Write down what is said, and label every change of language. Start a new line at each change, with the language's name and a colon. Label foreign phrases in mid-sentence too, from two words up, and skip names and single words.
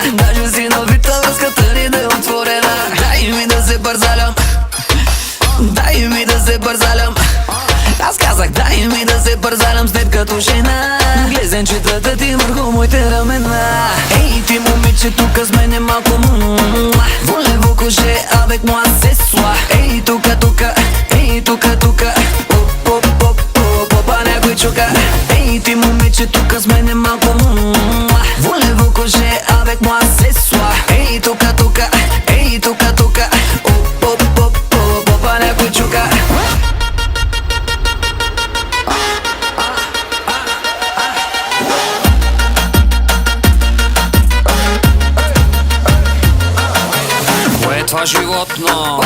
Bulgarian: Даже си навита, връзката ни да е отворена. Дай ми да се бързалям, дай ми да се бързалям. Аз казах, дай ми да се бързалям след като жена. Глезенчетата ти върху моите ramена. Ей, ти момиче тук с мен е малко
French: Voulez-vous coucher avec moi ce soir?
Bulgarian: Ей, тука, тука, ей, тука, тука. Попа някой чука. Ей, ти момиче тук с мен е малко
French: Voulez-vous coucher avec moi ce soir?
Bulgarian: Ей, тука, тука, ей, тука, тука. Попа някой чука. Какво е това животно?